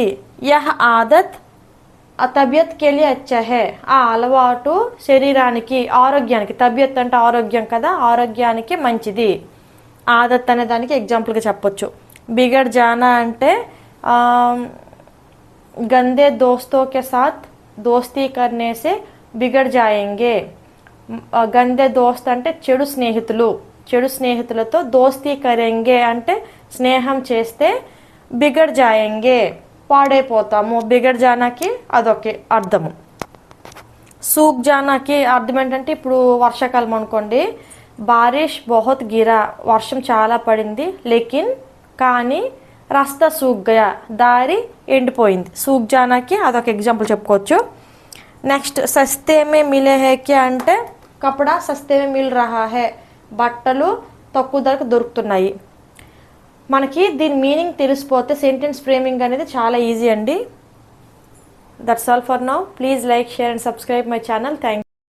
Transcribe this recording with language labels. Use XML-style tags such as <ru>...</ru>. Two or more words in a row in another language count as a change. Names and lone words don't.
<hi>यह आदत तबीयत के लिए अच्छा है</hi> <te>ఆ అలవాటు శరీరానికి ఆరోగ్యానికి, తబియత్ అంటే ఆరోగ్యం కదా, ఆరోగ్యానికి మంచిది. ఆదత్ అనే దానికి ఎగ్జాంపుల్గా చెప్పొచ్చు.</te> <hi>बिगड़ जाना अंटे गंदे दोस्तों के साथ दोस्ती करने से बिगड़ जाएंगे. गंदे दोस्त</hi> <te>అంటే చెడు స్నేహితులు, చెడు స్నేహితులతో</te> <hi>दोस्ती करेंगे</hi> <te>అంటే స్నేహం చేస్తే</te> <hi>बिगड़ जाएंगे</hi> <te>పాడైపోతాము. బిగడ్ జానాకి అదొకే అర్థము. సూక్ జానాకి అర్థం ఏంటంటే ఇప్పుడు వర్షాకాలం అనుకోండి.</te> <hi>बारिश बहुत गिरा</hi> <te>వర్షం చాలా పడింది. లేకిన్ కానీ</te> <hi>रास्ता सूख गया</hi> <te>దారి ఎండిపోయింది. సూక్ జానాకి అదొక ఎగ్జాంపుల్ చెప్పుకోవచ్చు.</te> <hi>నెక్స్ట్ सस्ते में मिले है क्या</hi> <te>అంటే</te> <hi>कपड़ा सस्ते में मिल रहा है,</hi> <te>బట్టలు తక్కువ ధరకు దొరుకుతున్నాయి. మనకి దీని మీనింగ్ తెలిసిపోతే</te> <en>sentence framing</en> <te>అనేది చాలా ఈజీ అండి.</te> <en>That's all for now. Please like, share and subscribe my channel. Thank</en>